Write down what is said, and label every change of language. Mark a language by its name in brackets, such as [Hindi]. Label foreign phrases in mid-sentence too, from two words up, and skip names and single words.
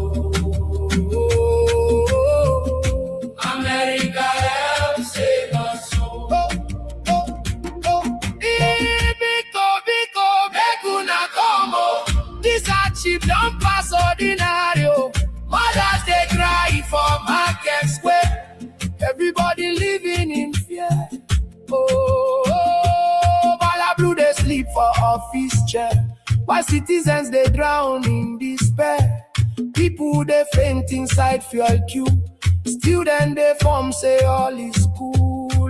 [Nigerian Pidgin] America help save us. [Igbo] Biko, biko, [Nigerian Pidgin] make una come. This hardship don't pass ordinary. Mothers they cry for market square. Everybody living in fear. Balablu they sleep for office chair. While citizens they drown in despair. People they faint inside fuel queue. Still then they form say all is cool.